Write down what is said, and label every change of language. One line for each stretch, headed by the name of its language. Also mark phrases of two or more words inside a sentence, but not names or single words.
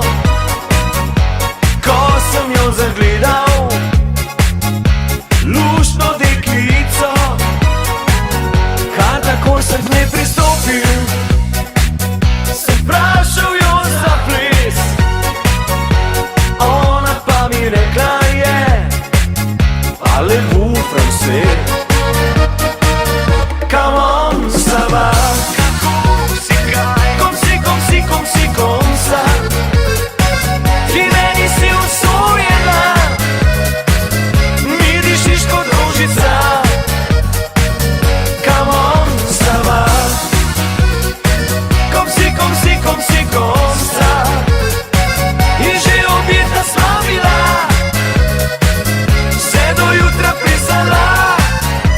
Slovenian: Ko sem jo zagledal, luštno deklico, takoj sem k njej pristopil, se vprašal jo za ples. Ona pa mi rekla je,
French: parlez-vous français.
English: Come on,
French: ça va.
Slovenian: Kako si kaj?
French: Kom sa.
Slovenian: Ti meni si usujena, mi dišiš kot rožica. In že objetna sva bila, vse do jutra plesala.